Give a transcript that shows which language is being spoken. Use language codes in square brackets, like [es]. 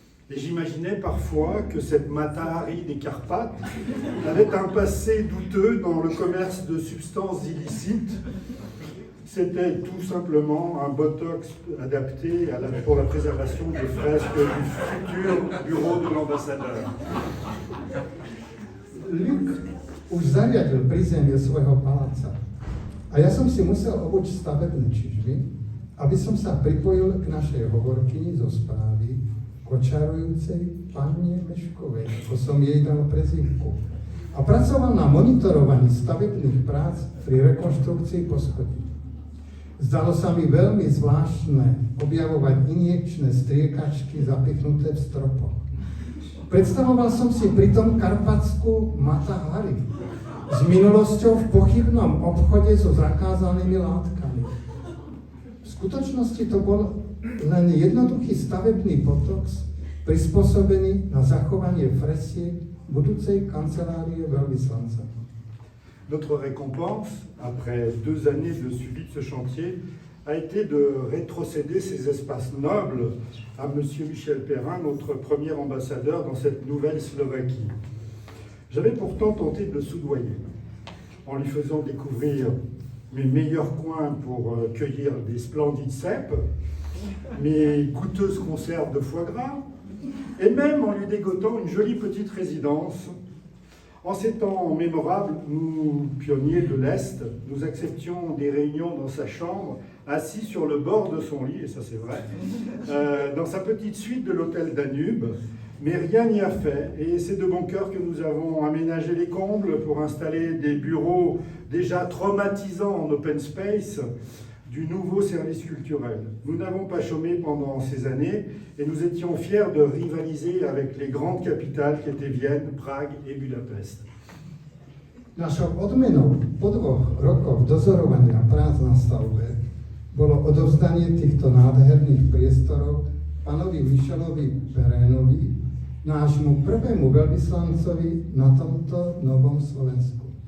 [fr] Et j'imaginais parfois que cette Mata-Hari des Carpates avait un passé douteux dans le commerce de substances illicites. C'était tout simplement un botox adapté pour la préservation des fresques du futur bureau de l'ambassadeur. [sk] Luc už zariadil prízemie svojho paláca a ja som si musel obuť stavebné čižmy, aby som sa pripojil k našej hovorkyni zo správy, očarujúcej pani Meškovej, ako som jej dal prezývku. A pracoval na monitorovaní stavebných prác pri rekonštrukcii poschodí. Zdalo sa mi veľmi zvláštne objavovať injekčné striekačky zapichnuté v stropoch. Predstavoval som si pritom karpatskú Mata-Hari s minulosťou v pochybnom obchode so zakázanými látkami. V skutočnosti to bol len jednoduchý stavebný potox prispôsobený na zachovanie fresiek budúcej kancelárie veľvyslanca. [fr] Notre récompense, après 2 années de suivi de ce chantier, a été de rétrocéder ces espaces nobles à M. Michel Perrin, notre premier ambassadeur dans cette nouvelle Slovaquie. J'avais pourtant tenté de le soudoyer, en lui faisant découvrir mes meilleurs coins pour cueillir des splendides cèpes, mes goûteuses conserves de foie gras, et même en lui dégotant une jolie petite résidence. En ces temps mémorables, nous, pionniers de l'Est, nous acceptions des réunions dans sa chambre, assis sur le bord de son lit, et ça c'est vrai, dans sa petite suite de l'hôtel Danube, mais rien n'y a fait, et c'est de bon cœur que nous avons aménagé les combles pour installer des bureaux déjà traumatisants en open space du nouveau service culturel. Nous n'avons pas chômé pendant ces années, et nous étions fiers de rivaliser avec les grandes capitales qui étaient Vienne, Prague et Budapest. [sk] Našou odmenou po 2 rokoch dozorovania prác na stavbe bolo odovzdanie týchto nádherných priestorov pánovi Michelovi Perrénovi, nášmu prvému veľvyslancovi na tomto novom Slovensku.